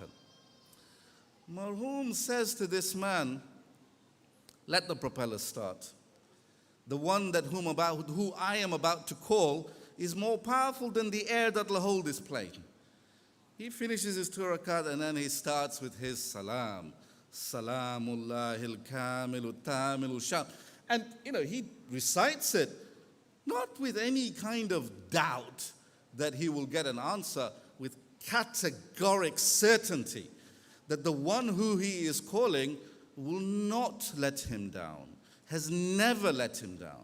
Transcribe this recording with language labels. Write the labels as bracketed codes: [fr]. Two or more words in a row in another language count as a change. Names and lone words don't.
[en] Marhum says to this man, let the propellers start. The one who I am about to call is more powerful than the air that will hold this plane. He finishes his 2 rakat and then he starts with his salam. [ar] سلام الله الكامل التام شام. [en] And, he recites it not with any kind of doubt that he will get an answer, with categoric certainty that the one who he is calling will not let him down, has never let him down.